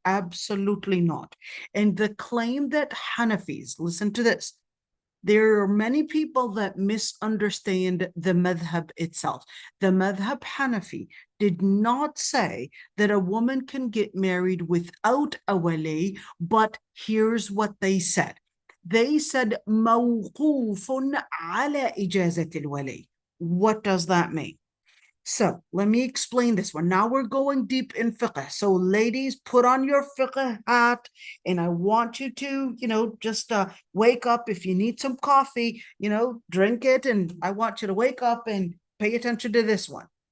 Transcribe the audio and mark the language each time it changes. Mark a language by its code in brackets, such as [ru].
[en] Absolutely not. And the claim that Hanafis, listen to this, there are many people that misunderstand the madhab itself. The madhab Hanafi did not say that a woman can get married without a wali, but here's what they said. They said [ar] موقوف على إجازة الولي. [en] What does that mean? So let me explain this one. Now we're going deep in fiqh. So ladies, put on your fiqh hat, and I want you to, just wake up. If you need some coffee, drink it. And I want you to wake up and pay attention to this one.